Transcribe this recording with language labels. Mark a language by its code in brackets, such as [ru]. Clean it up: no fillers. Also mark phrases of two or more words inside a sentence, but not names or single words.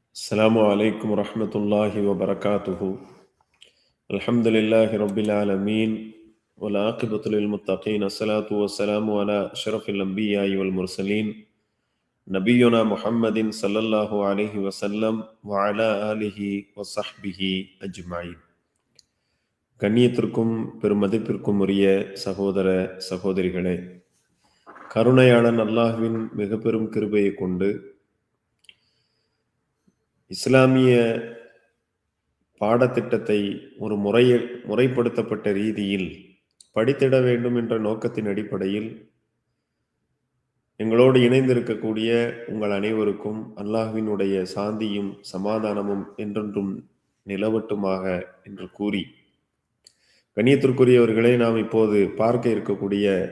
[ar] السلام عليكم ورحمة الله وبركاته. الحمد لله رب العالمين والعاقبة للمتقين. الصلاة والسلام على أشرف الأنبياء والمرسلين نبينا محمد صلى الله عليه وسلم وعلى آله وصحبه أجمعين. [ta] கண்ணியத்திற்கும் பெருமதிப்பிற்கும் உரிய சகோதர சகோதரிகளே, கருணையாளன் அல்லாஹ்வின் மிக பெரும் கிருபையை கொண்டு இஸ்லாமிய பாடத்திட்டத்தை ஒரு முறைப்படுத்தப்பட்ட ரீதியில் படித்திட வேண்டும் என்ற நோக்கத்தின் அடிப்படையில் எங்களோடு இணைந்திருக்கக்கூடிய உங்கள் அனைவருக்கும் அல்லாஹ்வினுடைய சாந்தியும் சமாதானமும் என்றென்றும் நிலவட்டுமாக என்று கூறி, கண்ணியத்திற்குரியவர்களே, நாம் இப்போது பார்க்க இருக்கக்கூடிய